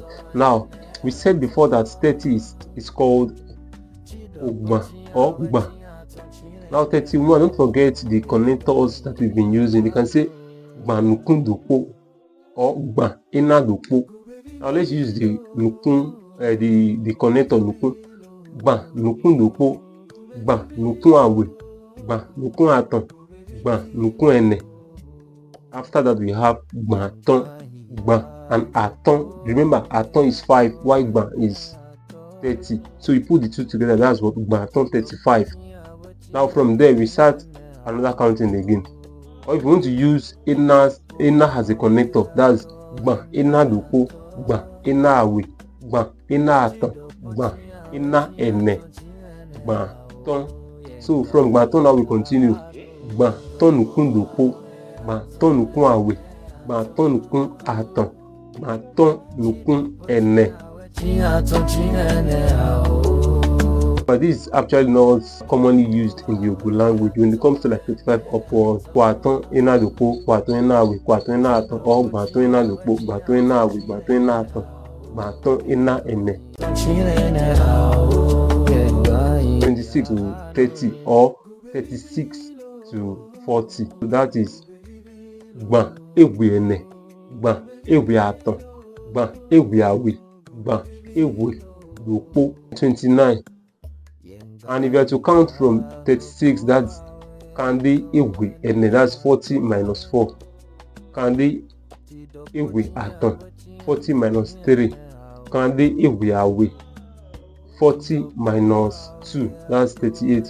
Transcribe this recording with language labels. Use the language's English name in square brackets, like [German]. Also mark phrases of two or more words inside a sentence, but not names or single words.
[English] Now we said before that 30 is called Ogba or Ugba. Now 31, don't forget the connectors that we've been using. You can say [Gun] Gba Nukun Dopo [English] or [Gun] Gba Ina Dopo. [English] Now let's use the Nukun, the connector Nukun. [Gun] Gba Nukun Dopo, Gba Nukun Awe, Gba Nukun Aton, Gba Nukun Ene. [English] After that we have [Gun] Gba Ton, [English] Gba and Aton. Remember, Aton is 5, while Gba is 30. So you put the 2 together, that's what [Gun] Gba Aton [English] 35. Now from there we start another counting again. Or if you want to use Ina as a connector, that's [Gun] Gba Ina Dopo, Gba Ina Awe, Gba Ina Aton, Gba Ina Ene, Gba Ton. [English] So from [Gun] Gba Ton [English] now we continue. [Gun] Gba Ton Nukun Dopo, Gba Ton Nukun Awe, Gba Ton Nukun Aton, Gba Ton Nukun Ene. [English] But this is actually not commonly used in the Egun language. When it comes to like 35 upwards, [Gun] Kwaton Ina Dopo, Kwaton Ina Awe, Kwaton Ina Aton, or Gbaton Ina Dopo, Gbaton Ina Awe, Gbaton Ina Aton, Gbaton Ina Ene. [English] 26 to 30 or 36 to 40. [Gun] So that is Gba Ewe Ene, Gba Ewe Aton, Gba Ewe Awe, Gba Ewe Dopo. 29. [English] And if you are to count from 36, that's [Gun] Kande Ewe Ene, [English] that's 40 minus 4. [Gun] Kande Ewe Aton, 40 minus 3. Kande Ewe Awe, [English] 40 minus 2, that's 38.